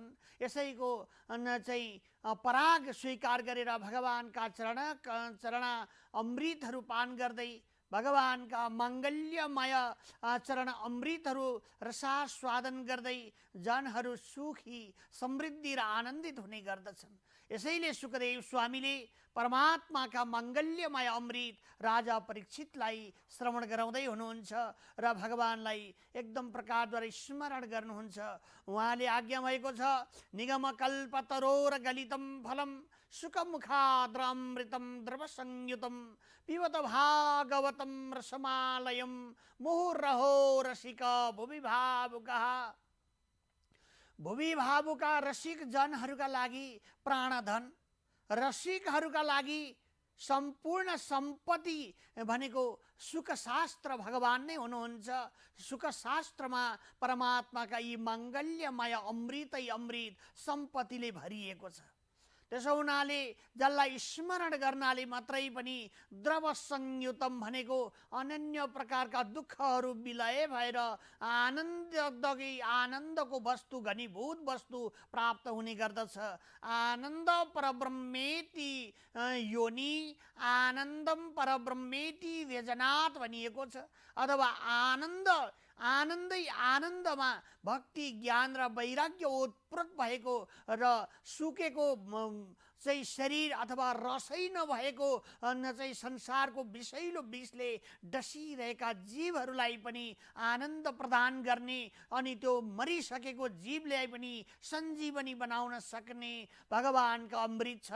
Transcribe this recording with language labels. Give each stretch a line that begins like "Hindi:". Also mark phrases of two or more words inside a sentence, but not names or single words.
Nepali: यसैको चाहिँ पराग स्वीकार गरेर भगवानका चरण अमृतहरू पान गर्दै भगवानका मङ्गल्यमय चरण अमृतहरू रसास्वादन गर्दै जनहरू सुखी समृद्धि र आनन्दित हुने गर्दछन्। यसैले सुखदेव स्वामीले परमात्माका मङ्गल्यमय अमृत राजा परीक्षितलाई श्रवण गराउँदै हुनुहुन्छ र भगवानलाई एकदम प्रकारद्वारा स्मरण गर्नुहुन्छ। उहाँले आज्ञा भएको छ,
Sanskrit: निगमकल्पतरोर गलितम फलम सुखमुखाद्रमृतम द्रवसंयुतम पिबत भागवतम रसमालयम मुहुर्रहो रसिक भुवि भावुकः।
Nepali: भुवि भावुका रसिक जनहरूका लागि प्राणधन, रसिकहरूका लागि सम्पूर्ण सम्पत्ति भनेको सुखशास्त्र भगवान नै हुनुहुन्छ। सुखशास्त्रमा परमात्माका यी मङ्गल्यमय अमृतै अमृत सम्पत्तिले भरिएको छ। त्यसो हुनाले जसलाई स्मरण गर्नाले मात्रै पनि
Sanskrit: द्रव संयुतम
Nepali: भनेको अनन्य प्रकारका दुःखहरू विलय भएर आनन्दको वस्तु, घनीभूत वस्तु प्राप्त हुने गर्दछ।
Sanskrit: आनन्द परब्रह्मेति योनि, आनन्दम परब्रह्मेति व्यजनात्
Nepali: भनिएको छ। अथवा आनन्दै आनन्दमा भक्ति, ज्ञान र वैराग्य ओतप्रोत भएको र सुकेको चाहिँ शरीर अथवा रसै नभएको चाहिँ संसारको विषैलो विषले डसिरहेका जीवहरूलाई पनि आनन्द प्रदान गर्ने अनि त्यो मरिसकेको जीवलाई पनि सञ्जीवनी बनाउन सक्ने भगवानका अमृत छन्।